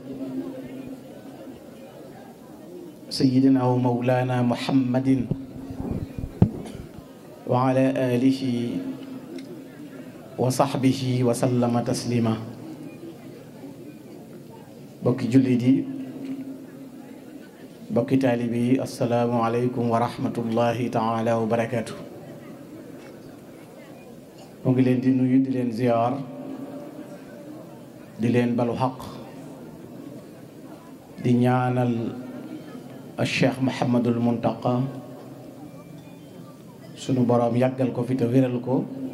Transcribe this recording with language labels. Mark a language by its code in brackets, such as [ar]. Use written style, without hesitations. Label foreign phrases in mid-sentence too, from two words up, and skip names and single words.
[ar] سيدنا ومولانا محمد وعلى آله وصحبه وسلم تسليما [wo] bokki jullit yi bokki taalibe yi [ar] السلام عليكم ورحمة الله تعالى وبركاته [wo] mu ngi leen di nuyu di leen ziyaar di leen balu xaq di ñaanal al cheikh Muhammadul Muntaqa sunu boroom yàggal ko fi te wéral ko